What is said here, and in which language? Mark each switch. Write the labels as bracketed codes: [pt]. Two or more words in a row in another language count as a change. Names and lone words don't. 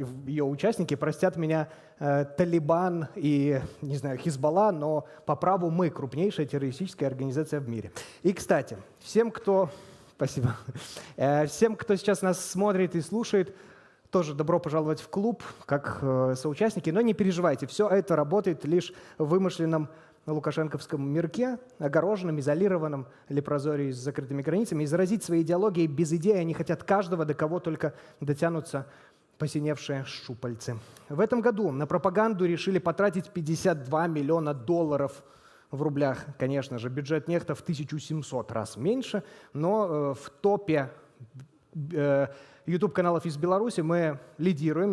[ru] Ее участники, простят меня, Талибан и, не знаю, Хизбалла, но по праву мы крупнейшая террористическая организация в мире. И, кстати, всем, кто... Спасибо. Всем, кто сейчас нас смотрит и слушает, тоже добро пожаловать в клуб, как соучастники. Но не переживайте, все это работает лишь в вымышленном лукашенковском мирке, огороженном, изолированном лепрозории с закрытыми границами. И заразить своей идеологией без идеи они хотят каждого, до кого только дотянутся посиневшие щупальцы. В этом году на пропаганду решили потратить $52 миллиона в рублях. Конечно же, бюджет «Нехта» в 1700 раз меньше, но в топе YouTube-каналов из Беларуси мы лидируем.